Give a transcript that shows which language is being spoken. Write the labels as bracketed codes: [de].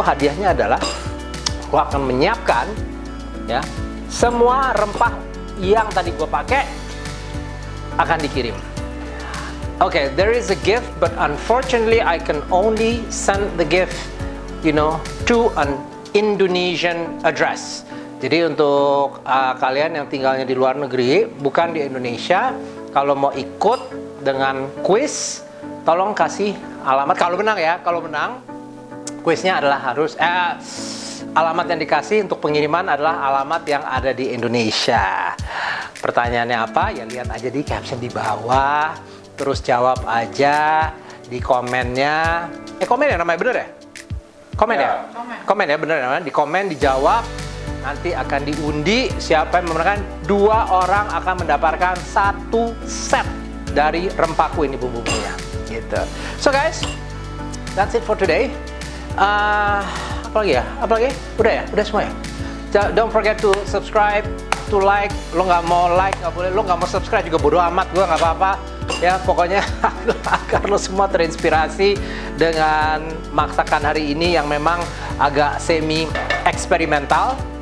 [id] Hadiahnya adalah gue akan menyiapkan ya semua rempah yang tadi gue pakai akan dikirim. [en] Okay, there is a gift, but unfortunately I can only send the gift, to an Indonesian address. [id] Jadi untuk kalian yang tinggalnya di luar negeri, bukan di Indonesia, kalau mau ikut dengan quiz, tolong kasih alamat. Kalau menang, quiznya adalah harus alamat yang dikasih untuk pengiriman adalah alamat yang ada di Indonesia. Pertanyaannya apa? Ya lihat aja di caption di bawah, terus jawab aja di komennya. Komen ya namanya, bener ya? Komen ya, bener namanya. Di komen dijawab. Nanti akan diundi siapa yang memenangkan. 2 orang akan mendapatkan 1 set dari Rempahku ini bumbu-bumbunya gitu. [en] So guys, that's it for today. [id] Apa lagi? Udah semua ya. [en] Don't forget to subscribe, to like. [id] Lo nggak mau like nggak boleh, lo nggak mau subscribe juga bodo amat, gue nggak apa-apa ya. Pokoknya agar lo semua terinspirasi dengan masakan hari ini yang memang agak semi eksperimental.